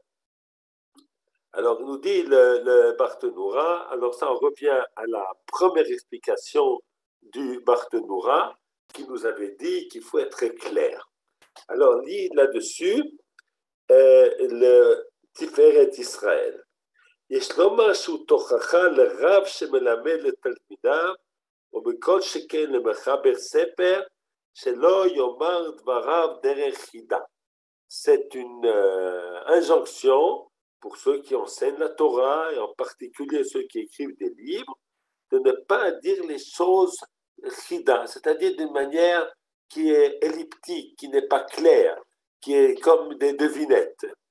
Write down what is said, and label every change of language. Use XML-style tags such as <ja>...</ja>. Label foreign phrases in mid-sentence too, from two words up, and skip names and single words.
<fr>Alors, il nous dit le Barthénoura, alors ça, on revient à la première explication du Barthénoura qui nous avait dit qu'il faut être très clair. Alors, lit là-dessus le Tiferet Israël.</fr> <he>יש לו משהו תוכחה לרב שמלמד לתלמידיו, ובכל שכן למחבר ספר, שלא יאמר דבריו דרך חידה.</he> <fr>C'est une injonction pour ceux qui enseignent la Torah, et en particulier ceux qui écrivent des livres, de ne pas dire les choses chida, c'est-à-dire d'une manière qui est elliptique, qui n'est pas claire, qui est comme des devinettes.</fr>